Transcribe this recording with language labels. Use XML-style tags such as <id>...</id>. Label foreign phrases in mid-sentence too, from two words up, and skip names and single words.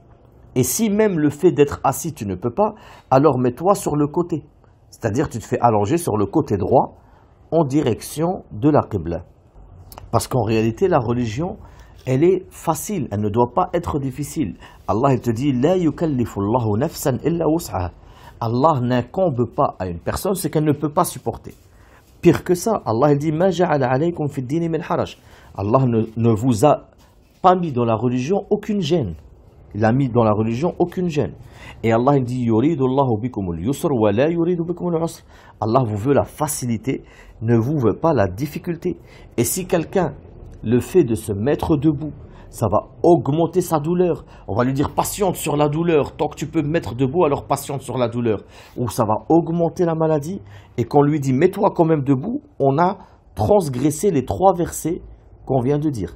<fr>Et si même le fait d'être assis, tu ne peux pas, alors mets-toi sur le côté. C'est-à-dire tu te fais allonger sur le côté droit en direction de la Qibla. Parce qu'en réalité, la religion, elle est facile, elle ne doit pas être difficile. Allah il te dit «</fr> <ar>لا يكلف الله نفسا إلا وسعها</ar> <fr>» Allah n'incombe pas à une personne ce qu'elle ne peut pas supporter. Pire que ça, Allah il dit «</fr> <ar>ما جعل عليكم في الدين من حرج</ar> <fr>» Allah ne vous a pas mis dans la religion aucune gêne. Il a mis dans la religion aucune gêne. Et Allah il dit</fr> <ar>يريد الله بكم اليسر ولا يريد بكم العسر.</ar> <fr>Allah vous veut la facilité, ne vous veut pas la difficulté. Et si quelqu'un, le fait de se mettre debout, ça va augmenter sa douleur, on va lui dire patiente sur la douleur, tant que tu peux te mettre debout, alors patiente sur la douleur. Ou ça va augmenter la maladie, et qu'on lui dit mets-toi quand même debout, on a transgressé les 3 versets qu'on vient de dire.</fr>